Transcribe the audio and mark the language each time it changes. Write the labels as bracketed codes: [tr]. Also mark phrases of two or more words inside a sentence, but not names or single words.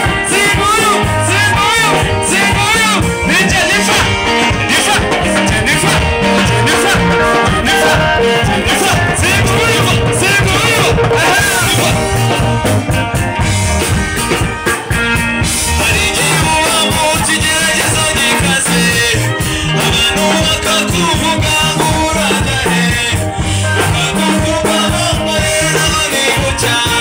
[rw] Zinguyu, zinguyu, zinguyu. Ni Jennifer, Jennifer, Jennifer, Jennifer, Jennifer, Jennifer. Zinguyu, zinguyu. Aha. Hari igihe uba mu kigeragezo gikaze, abantu bakakuvuga ngo urangare, bakakuvuga bambaye nabi bucya.